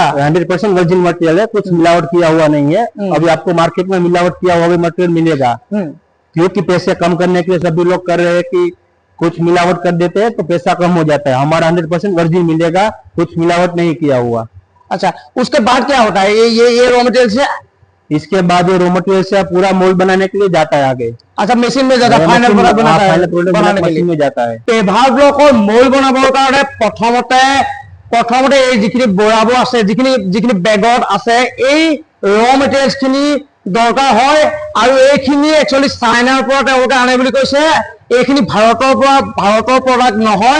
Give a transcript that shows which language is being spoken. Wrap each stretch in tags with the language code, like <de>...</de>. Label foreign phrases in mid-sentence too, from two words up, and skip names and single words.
<hi>100%</hi> <en>virgin material</en> <hi>है, कुछ मिलावट किया हुआ नहीं है। अभी आपको मार्केट में मिलावट किया हुआ भी मटेरियल मिलेगा, क्योंकि पैसे कम करने के लिए सभी लोग कर रहे हैं कि कुछ मिलावट कर देते हैं तो पैसा कम हो जाता है। हमारा</hi> <en>100% virgin</en> <hi>मिलेगा, कुछ मिलावट नहीं किया हुआ। अच्छा, उसके बाद क्या होता है? ये</hi> <en>raw material</en> <hi>से, इसके बाद ये</hi> <en>raw material</en> <hi>से पूरा मोल्ड बनाने के लिए जाता है आगे। अच्छा, मशीन में जाता है,</hi> <en>final product</en> <hi>बनाता है, बनाने के लिए में जाता है।</hi> <en>paver blockৰ</en> <as>মোল বনাবৰ কাৰণে প্ৰথমতে এই যিখিনি বৰাবোৰ আছে, যিখিনি বেগত আছে, এই</as> <en>raw materials</en> <as>খিনি দৰকাৰ হয়। আৰু এইখিনি একচুৱেলি চাইনাৰ পৰা তেওঁলোকে আনে বুলি কৈছে। এইখিনি ভাৰতৰ প্ৰডাক্ট নহয়।</as>